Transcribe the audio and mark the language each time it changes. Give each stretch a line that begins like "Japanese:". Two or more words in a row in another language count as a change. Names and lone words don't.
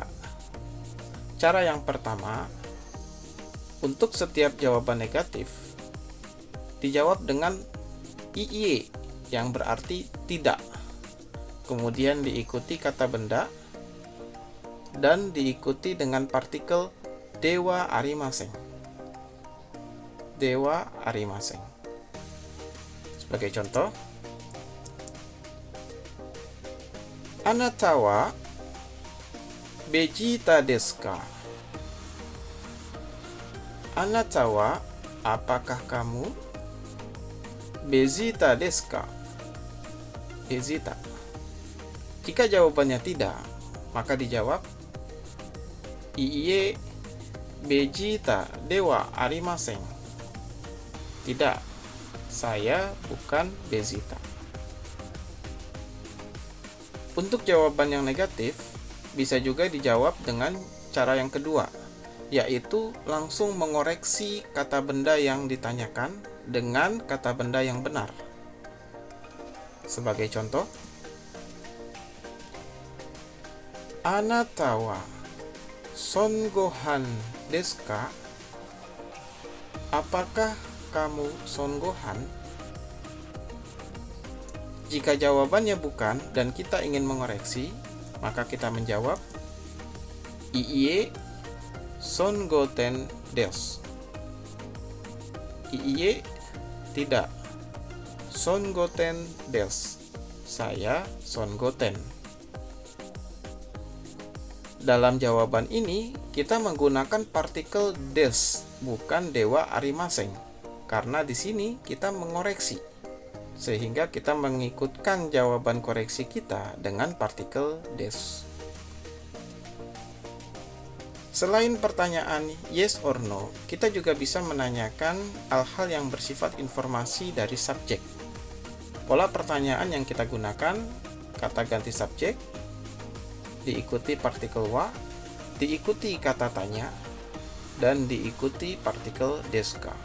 Indonesian: Cara yang pertama, untuk setiap jawaban negatif, dijawab dengan iye yang berarti tidak. Kemudian diikuti kata benda dan diikuti dengan partikel
Japanese: ではありません. ではありません.
Indonesian: Sebagai contoh,
Japanese: あなたはベジータですか? あなたは,
Indonesian: apakah kamu?
Japanese: ベジータですか? Vegeta.
Indonesian: Jika jawabannya tidak, maka dijawab
Japanese: いいえベジータではありません.
Indonesian: Tidak, saya bukan Vegeta. Untuk jawaban yang negatif, bisa juga dijawab dengan cara yang kedua, yaitu langsung mengoreksi kata benda yang ditanyakan dengan kata benda yang benar. Sebagai contoh,
Japanese: あなたは孫悟飯ですか?
Indonesian: Apakah kamu songohan? Jika jawabannya bukan dan kita ingin mengoreksi, maka kita menjawab
Japanese: いいえ孫悟天です.
Indonesian: Iie, tidak.
Japanese: 孫悟天です,
Indonesian: saya songoten. Dalam jawaban ini, kita menggunakan partikel des, bukan
Japanese: ではありません,
Indonesian: karena di sini kita mengoreksi, sehingga kita mengikutkan jawaban koreksi kita dengan partikel des. Selain pertanyaan
English: yes or no,
Indonesian: kita juga bisa menanyakan hal-hal yang bersifat informasi dari subjek. Pola pertanyaan yang kita gunakan, kata ganti subjek, diikuti partikel wa, diikuti kata tanya, dan diikuti partikel
Japanese: ですか.